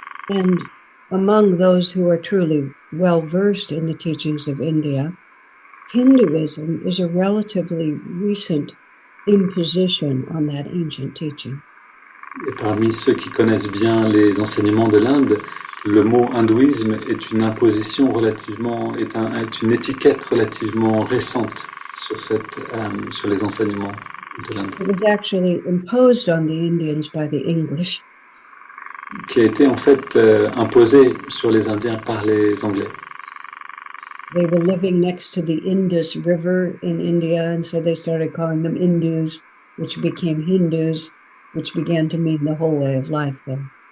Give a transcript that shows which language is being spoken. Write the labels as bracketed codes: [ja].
[en] And among those who are truly well versed in the teachings of India, Hinduism is a relatively recent imposition on that ancient teaching. [fr] Et parmi ceux qui connaissent bien les enseignements de l'Inde, le mot hindouisme est une imposition est une étiquette relativement récente sur les enseignements de l'Inde. [en] It was actually imposed on the Indians by the English. [fr] Qui a été en fait imposé sur les Indiens par les Anglais. [en] They were living next to the Indus River in India, and so they started calling them Indus, which became Hindus, which began to mean the whole way of life there.